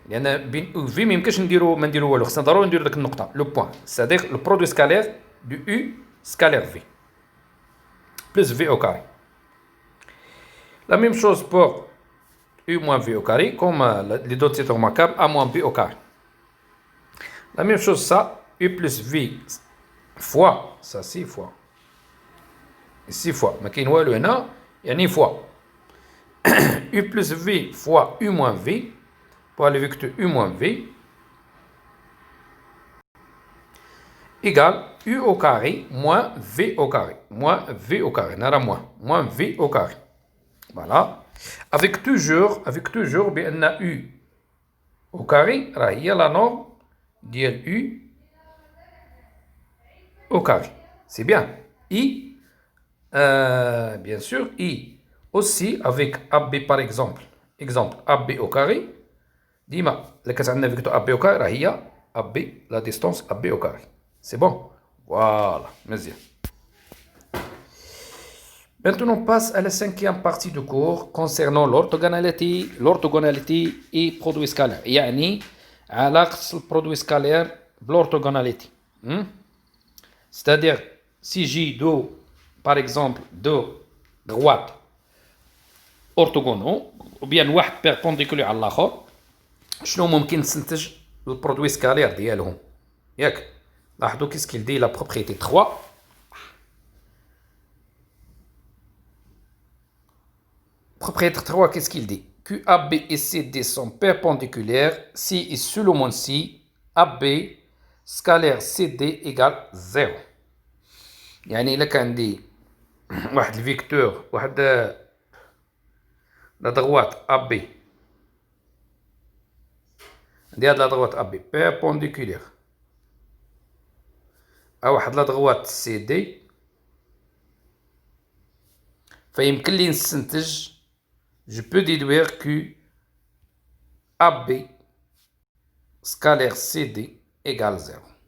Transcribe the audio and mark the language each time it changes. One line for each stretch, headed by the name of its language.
Arabic: لأن بين U V ما يمكنش ما نديرو والو، خصنا ضروري نديرو ديك النقطة لو بوان،
French: c'est-à-dire le produit scalaire du U scalaire V plus V au carré. La même chose pour U moins V au carré, comme l'identité remarquable A moins B au carré. La même chose ça, U plus V fois, ça 6 fois. 6 fois,
Arabic: ما كاين والو هنا يعني fois.
French: U plus V fois U moins V, pour le vecteur U moins V, égale U au carré moins V au carré. Moins V au carré, nara moins V au carré. Voilà. Avec toujours بأن U au carré,
Arabic: راه هي
French: la norme
Arabic: ديال
French: U au carré. C'est bien. I, bien sûr, I aussi avec AB par exemple. Exemple, AB au carré.
Arabic: ديما اللي كتعندنا فيكتور
French: AB au carré
Arabic: راه هي
French: AB, la distance AB au carré. C'est bon? Voilà,
Arabic: مزيان.
French: Maintenant, on passe à la cinquième partie du cours concernant l'orthogonalité et produit scalaire.
Arabic: يعني علاقة البرودوي سكالير بالorthogonalité.
French: C'est-à-dire, si j'ai deux, par exemple, deux droites orthogonaux, ou bien واحد perpendiculaire
Arabic: على الآخر، شنو ممكن نستنتج البرودوي سكالير ديالهم؟ ياك؟ لاحظوا
French: qu'est-ce qu'il dit la propriété 3. Propriété 3, qu'est-ce qu'il dit? Que AB et CD sont perpendiculaires si et seulement si AB scalaire CD égale 0.
Arabic: يعني إلا كان عندي واحد الفيكتور، واحد
French: la droite AB, la droite AB perpendiculaire à la droite CD, je peux déduire que AB scalaire CD égale 0.